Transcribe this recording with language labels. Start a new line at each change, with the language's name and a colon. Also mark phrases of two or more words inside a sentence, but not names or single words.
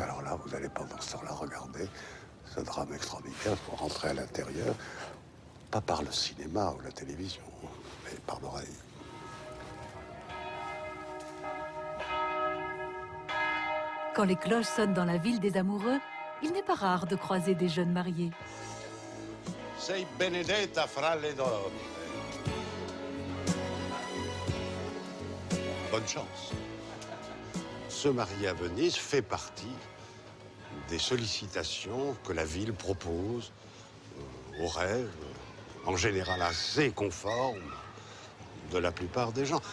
French: Alors là, vous allez pendant ce temps-là regarder ce drame extraordinaire pour rentrer à l'intérieur, pas par le cinéma ou la télévision, mais par l'oreille. Quand les cloches sonnent dans la ville des amoureux, il n'est pas rare de croiser des jeunes mariés.
Italian: Sei benedetta fra le donne.
French: Bonne chance. Se marier à Venise fait partie des sollicitations que la ville propose aux rêves, en général assez conformes de la plupart des gens.